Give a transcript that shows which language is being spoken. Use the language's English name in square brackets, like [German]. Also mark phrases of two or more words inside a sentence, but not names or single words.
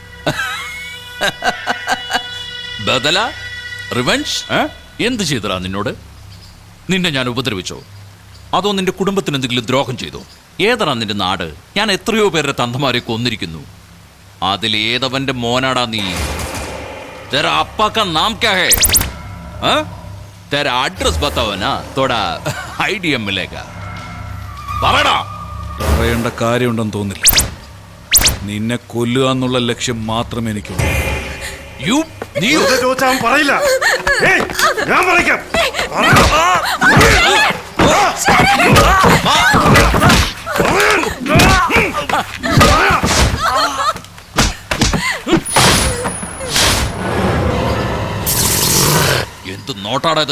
[Malayalam] ബദല? റിവെഞ്ച്? എന്ത് ചെയ്തടാ നിന്നോട്? നിന്നെ ഞാൻ ഉപദ്രവിച്ചോ? അതോ നിന്റെ കുടുംബത്തിന് എന്തെങ്കിലും ദ്രോഹം ചെയ്തോ? ഏതാ നിന്റെ നാട്? ഞാൻ എത്രയോ പേരുടെ തന്തമാരെ കൊന്നിരിക്കുന്നു. അതിൽ ഏതവന്റെ മോനാടാ നീ? [Hindi] तेरा अप्पा का नाम क्या है? तेरा एड्रेस बताओ ना, थोड़ा आइडिया मिलेगा. [Malayalam] പറയടാ. പറയേണ്ട കാര്യമുണ്ടെന്ന് തോന്നില്ല. നിന്നെ കൊല്ലുക എന്നുള്ള ലക്ഷ്യം മാത്രമേ എനിക്കുള്ളൂ. നീ ചോദിച്ചാൽ പറയില്ല. ഞാൻ പറയിക്കാം. എന്ത് നോട്ടാടത്?